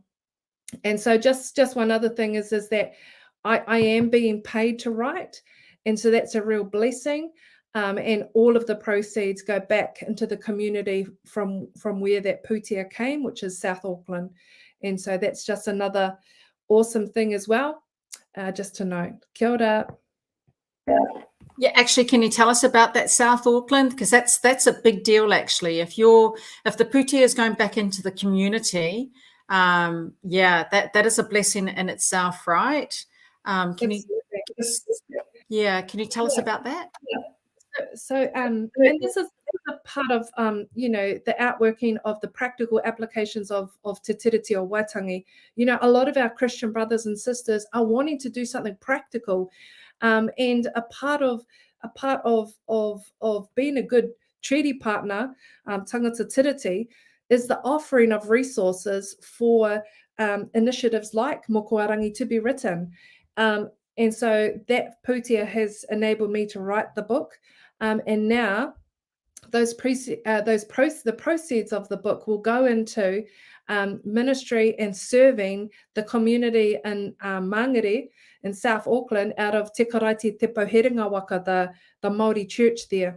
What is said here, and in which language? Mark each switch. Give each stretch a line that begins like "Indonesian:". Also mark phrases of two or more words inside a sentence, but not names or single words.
English: And so just one other thing is that I am being paid to write, and so that's a real blessing. And all of the proceeds go back into the community from where that pūtea came, which is South Auckland. And so that's just another awesome thing as well, just to note.
Māori: Kia ora.
English: Yeah, actually, can you tell us about that South Auckland? Because that's a big deal, actually. If the putia is going back into the community, that is a blessing in itself, right? Can you can you tell us about that? So, and this is a part of, the outworking of the practical applications of Te Tiriti o Waitangi. A lot of our Christian brothers and sisters are wanting to do something practical, and a part of being a good treaty partner,
Māori: tangata tiriti,
English: is the offering of resources for initiatives like Mokuarangi to be written. And so that putia has enabled me to write the book. And now the proceeds of the book will go into ministry and serving the community in Mangere in South Auckland out of Te Karaiti Te Pauherenga Waka, the Maori church there.